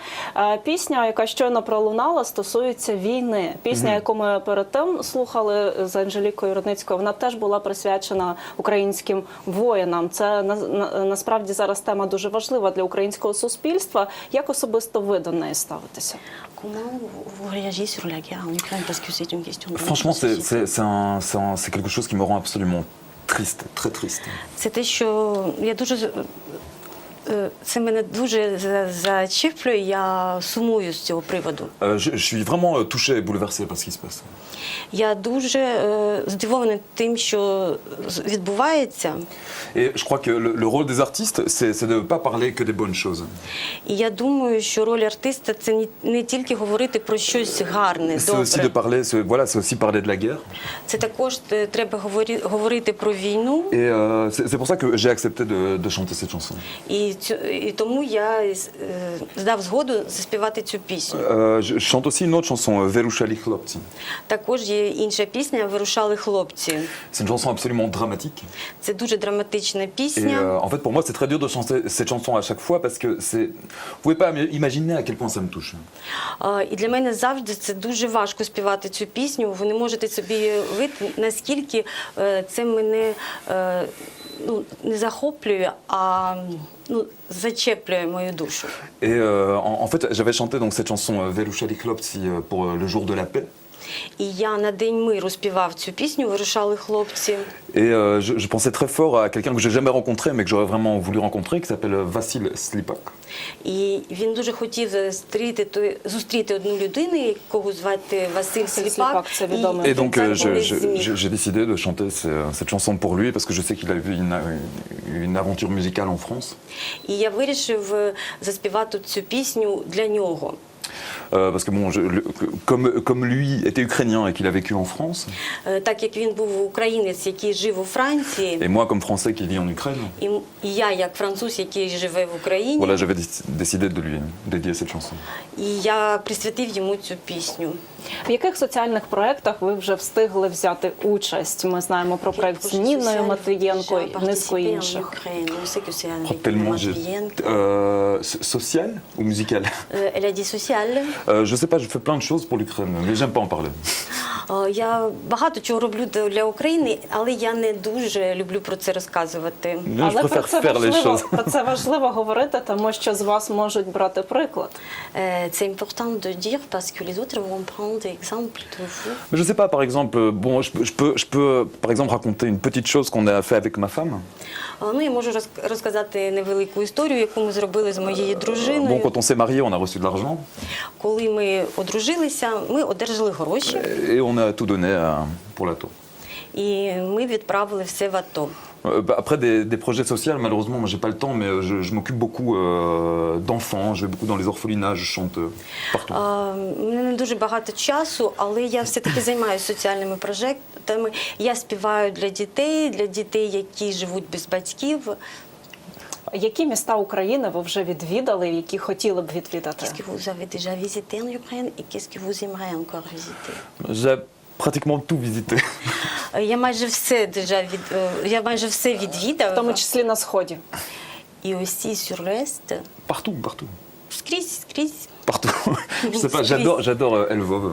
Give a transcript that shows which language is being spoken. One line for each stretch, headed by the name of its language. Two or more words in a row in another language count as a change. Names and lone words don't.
Ukrainian: Пісня, яка щойно пролунала, стосується війни. Пісня, яку ми перед тим слухали з Анжелікою Рудницькою, вона теж була присвячена українським воїнам. Це насправді зараз тема дуже важлива для українського суспільства. Як особисто ви до неї ставитеся?
French: Comment vous réagissez sur la guerre en Ukraine? Parce que c'est une question de... Franchement, c'est quelque chose qui me rend absolument triste, très triste.
Ukrainian: Це те, що я дуже... Це мене дуже зачіплює, я сумую з цього приводу.
French: Je suis vraiment touché et bouleversé par ce qui se passe.
Ukrainian: Я дуже здивований тим, що відбувається.
French: Et je crois que le rôle des artistes, c'est de ne pas parler que des bonnes choses.
Ukrainian: І я думаю, що роль артиста – це не тільки говорити про щось гарне,
French: C'est aussi de
Ukrainian: добре.
French: parler, c'est aussi parler de la guerre.
Ukrainian: Це також треба говорити про війну.
French: Et c'est pour ça que j'ai accepté de chanter cette chanson.
Ukrainian: І тому я здав згоду заспівати цю пісню.
French: Je chante aussi une autre chanson,
Ukrainian: Вирушали хлопці. Також є інша пісня «Вирушали хлопці».
French: C'est une chanson absolument dramatique.
Ukrainian: Це дуже драматична
French: Et
Ukrainian: пісня.
French: en fait, pour moi, c'est très dur de chanter cette chanson à chaque fois parce que vous pouvez pas imaginer à quel point ça me touche.
Ukrainian: І для мене завжди це дуже важко співати цю пісню. Ви не можете собі уявити, наскільки це мене не захоплює, а зачеплює мою душу.
French: Et en fait, j'avais chanté donc cette chanson Вирушали хлопці pour le jour de la paix.
Ukrainian: І я на День миру співав цю пісню «Вирушали хлопці».
French: Et je pensais très fort à quelqu'un que j'ai jamais rencontré, mais que j'aurais vraiment voulu rencontrer, qui s'appelle Vassil Slipak.
Ukrainian: І він дуже хотів зустріти одну людину, якого звати Василь Сліпак. Сліпак, це відомий.
French: Et donc
Ukrainian: Це були ЗМІ.
French: j'ai décidé de chanter cette chanson pour lui parce que je sais qu'il a eu une aventure musicale en France.
Ukrainian: І я вирішив заспівати цю пісню для нього.
French: Parce que bon, comme lui était ukrainien et qu'il a vécu en France,
Ukrainian: Так як він був українець, який жив у Франції,
French: et moi comme français qui vis en Ukraine,
Ukrainian: і я як француз, який живе в Україні,
French: voilà, j'avais décidé de lui dédier cette chanson.
Ukrainian: і я присвятив йому цю пісню. В яких соціальних проєктах ви вже встигли взяти участь? Ми знаємо про проєкт з Ніною Матвієнко і низку інших.
French: Tellement social ou musical? Elle a dit social. Je sais pas, je fais plein de choses pour l'Ukraine, mais j'aime pas en parler.
Ukrainian: Я багато чого роблю для України, але я не дуже люблю про це розказувати.
French: Je préfère faire les choses.
Ukrainian: Про це важливо говорити, тому що з вас можуть брати приклад.
French: C'est important de dire parce que les autres vont prendre exemple de vous. Mais je sais pas, par exemple, bon, je peux par exemple raconter une petite chose qu'on a fait avec ma femme.
Ukrainian: Я можу розказати невелику історію, яку ми зробили з моєю
French: Bon,
Ukrainian: дружиною.
French: quand on s'est marié, on a reçu de l'argent
Ukrainian: Коли ми одружилися, ми одержали гроші
French: et on a tout donné pour l'ATO.
Ukrainian: і ми відправили все в АТО.
French: Après des projets sociaux, malheureusement, moi j'ai pas le temps, mais je m'occupe beaucoup d'enfants, je vais beaucoup dans les orphelinats, je chante partout.
Ukrainian: У мене не дуже багато часу, але я все-таки займаюся соціальними проєктами. Я співаю для дітей, які живуть без батьків. Які міста України ви вже відвідали, які хотіли б відвідати?
French: Qu'est-ce que vous avez déjà visité en Ukraine et qu'est-ce que vous aimeriez encore visiter? J'ai pratiquement tout visité.
Ukrainian: Я майже все відвідав. В тому числі на Сході.
French: І aussi sur l'Est. Partout.
Ukrainian: Скрізь.
French: Partout. Je sais pas, j'adore Lvov.